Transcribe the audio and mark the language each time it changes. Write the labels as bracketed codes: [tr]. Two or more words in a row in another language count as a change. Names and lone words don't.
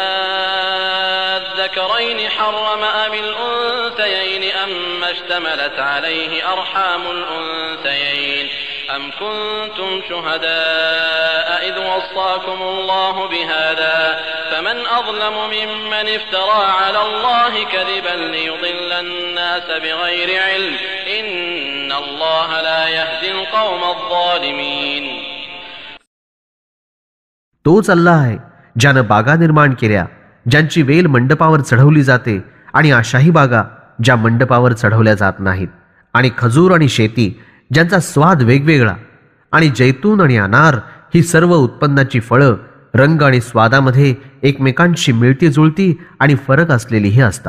[ar] أذكرين حرم أم الأنثيين أما اشتملت عليه أرحام الأنثيين أم كنتم شهداء إذ وصاكم الله بهذا فمن أظلم ممن افترى على الله كذبا ليضل الناس بغير علم إن الله لا يهدي القوم الظالمين. [mr] तोच अल्लाह आहे ज्यानं बागा निर्माण केल्या, ज्यांची वेल मंडपावर चढवली जाते आणि आशाही बागा ज्या मंडपावर चढवल्या जात नाहीत, आणि खजूर आणि शेती ज्यांचा स्वाद वेगवेगळा, आणि जैतून आणि अनार ही सर्व उत्पन्नाची फळं रंग आणि स्वादामध्ये एकमेकांशी मिळती जुळती आणि फरक असलेलीही असतात.